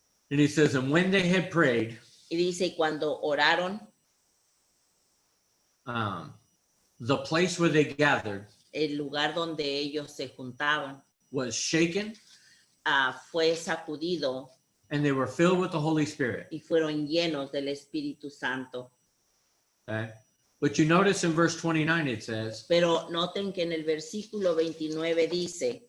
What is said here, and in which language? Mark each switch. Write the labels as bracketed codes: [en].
[en] And he says, and when they had prayed, [es] Y dice, cuando oraron, [en] the place where they gathered [es] el lugar donde ellos se juntaban [en] was shaken, [es] fue sacudido [en] and they were filled with the Holy Spirit. [es] y fueron llenos del Espíritu Santo. [en] Okay. But you notice in verse 29 it says, [es] Pero noten que en el versículo 29 dice,